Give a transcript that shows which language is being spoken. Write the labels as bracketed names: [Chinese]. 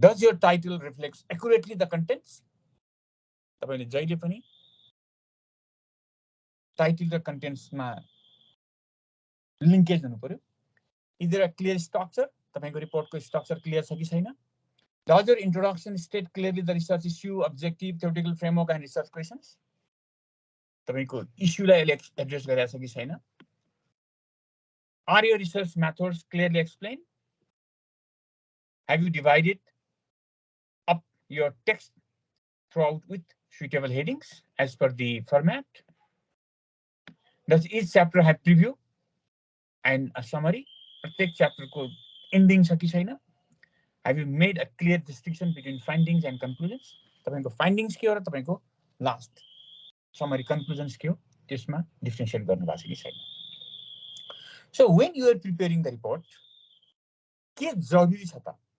[English] Does your title reflects accurately the contents? [Nepali] तपाईले जहिले पनि टाइटल र कन्टेन्ट्स मा लिंकेज हुनु पर्यो. [English] Is there a clear structure? [Nepali] तपाईको रिपोर्टको स्ट्रक्चर क्लियर छ कि छैन? [English] Does your introduction state clearly the research issue, objective, theoretical framework and research questions? [Nepali] तपाईको इश्युलाई एड्रेस गरेछ कि छैन? [English] Are your research methods clearly explained? Have you divided up your text throughout with suitable headings as per the format? Does each chapter have preview and a summary? [Nepali] प्रत्येक च्याप्टरको ending छ कि छैन? [English] Have you made a clear distinction between findings and conclusions? [Nepali] तपाईको findings के हो र तपाईको last summary conclusions के हो त्यसमा डिफरेन्शिएट गर्नु भएको छ कि छैन? [English] So when you are preparing the report, [Nepali] के जरुरी छ त?